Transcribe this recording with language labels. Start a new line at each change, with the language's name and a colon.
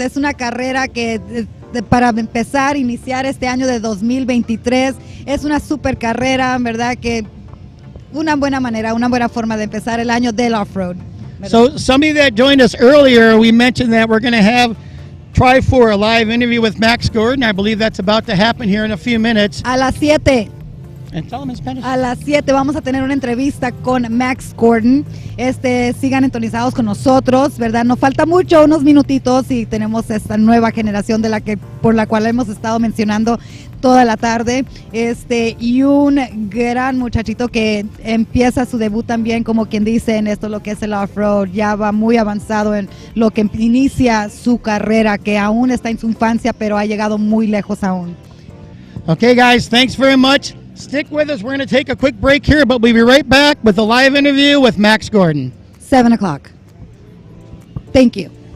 Spanish: Es una carrera que para empezar, iniciar este año de 2023, es una super carrera, ¿verdad? Que una buena manera, una buena forma de empezar el año del off-road.
English: So somebody that joined us earlier, we mentioned that we're going to have Try4, a live interview with Max Gordon. I believe that's about to happen here in a few minutes.
Spanish: A las 7.
English: And tell them in Spanish.
Spanish: A las 7 vamos a tener una entrevista con Max Gordon. Sigan sintonizados con nosotros, ¿verdad? Nos falta mucho, unos minutitos, y tenemos esta nueva generación por la cual hemos estado mencionando toda la tarde. Y un gran muchachito que empieza su debut también, como quien dice, en esto lo que es el off-road. Ya va muy avanzado en lo que inicia su carrera, que aún está en su infancia, pero ha llegado muy lejos aún.
English: Okay, guys, thanks very much. Stick with us. We're going to take a quick break here, but we'll be right back with a live interview with Max Gordon. 7 o'clock. Thank you.